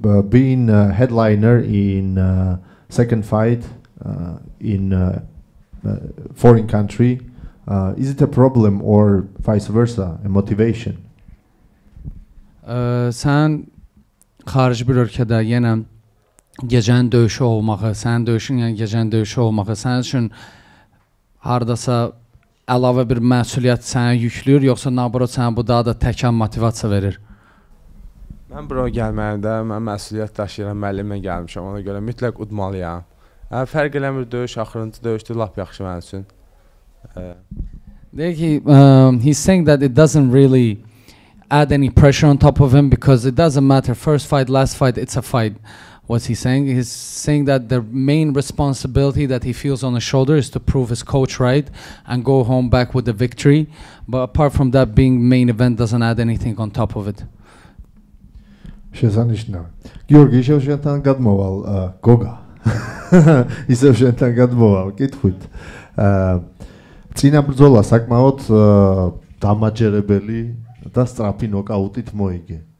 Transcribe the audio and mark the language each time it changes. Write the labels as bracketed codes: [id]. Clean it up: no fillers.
[en] Being a headliner in second fight in foreign country, is it a problem or vice versa, a motivation? [az] Sən xarici bir ölkədə yenə gecənin döyüşü olmağı, sənin döyüşün yəni gecənin döyüşü olmağı sənin üçün hardasa əlavə bir məsuliyyət sənə yüklür, yoxsa naborot sənə bu daha da təkan motivasiya verir? Mən bura gəlməyəndə mən məsuliyyət daşıyıram, müəllimlə gəlmişəm, ona görə mütləq udmalıyam. Fərq eləmir döyüş, axırıncı döyüşdür, lap yaxşı mənim üçün. [en] He's saying that it doesn't really add any pressure on top of him because it doesn't matter, first fight, last fight, it's a fight. What's he saying? He's saying that the main responsibility that he feels on his shoulder is to prove his coach right and go home back with the victory. But apart from that, being main event doesn't add anything on top of it. [ka] შესანიშნავი. გიორგი, ისევ შენთან გადმოვალ, გოგა. ისევ შენთან გადმოვალ, კითხვით. წინა ბრძოლა საკმაოდ დამაჯერებელი და სწრაფი ნოკაუტით მოიგე.